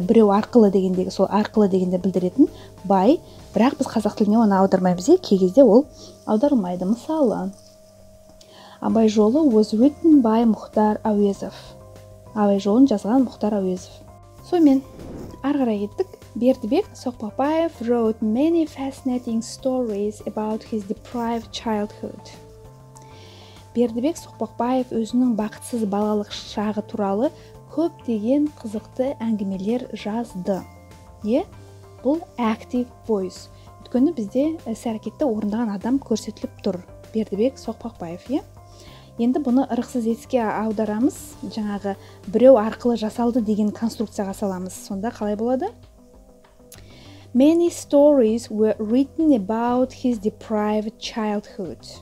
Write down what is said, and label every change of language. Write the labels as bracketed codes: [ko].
[kk] Біреу арқылы дегендегі, сол арқылы дегенде білдіретін by, бірақ біз қазақ тіліне оны аудармаймыз, кей кезде ол аударылмайды. [en] Мысалы, Абай жолы was written by Мұхтар Әуезов. [kk] Абай жолын жазған Мұхтар Әуезов. Сонымен ары қарай кеттік. [en] Бердібек Соқпақбаев wrote many fascinating stories about his deprived childhood. [kk] Бердібек Соқпақбаев өзінің бақытсыз балалық шағы туралы көптеген қызықты әңгімелер жазды. Бұл active voice. Өйткені бізде іс-әрекетті орындаған адам көрсетіліп тұр. Бердібек Соқпақбаев, Енді бұны ырықсыз етіске аударамыз. Жаңағы біреу арқылы жасалды деген конструкцияға саламыз. Сонда қалай болады? [en] Many stories were written about his deprived childhood.